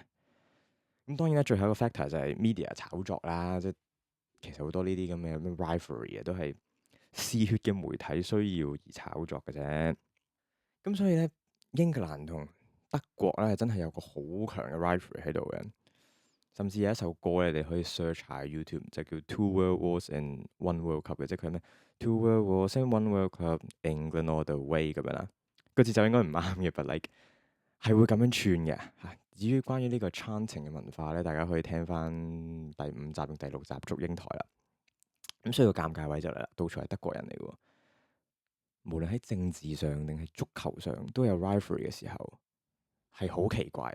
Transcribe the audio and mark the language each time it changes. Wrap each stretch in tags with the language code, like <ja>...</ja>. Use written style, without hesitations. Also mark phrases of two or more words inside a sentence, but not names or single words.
<yue>咁當然啦，最後一個 factor 就係 media 炒作啦，即係其實好多呢啲咁嘅咩 rivalry 啊，都係嗜血嘅媒體需要而炒作嘅啫。咁所以咧，英格蘭同德國咧真係有個好強嘅 rivalry 喺度嘅。甚至有一首歌咧，你可以 search 下 YouTube，就叫 Two World Wars and One World Cup 嘅，即係佢咩 Two World Wars and One World Cup</yue> <en>England all the way</en> <yue>咁樣啦。個節奏應該唔啱嘅，</yue> <en>but like</en> <yue>係會咁樣串嘅嚇。至於關於呢個 chanting 嘅文化咧，大家可以聽翻第5集定第6集《祝英台》啦。咁所以個尷尬位就嚟啦，到處係德國人嚟嘅喎。無論喺政治上定係足球上都有 rivalry 嘅時候，係好奇怪。</yue>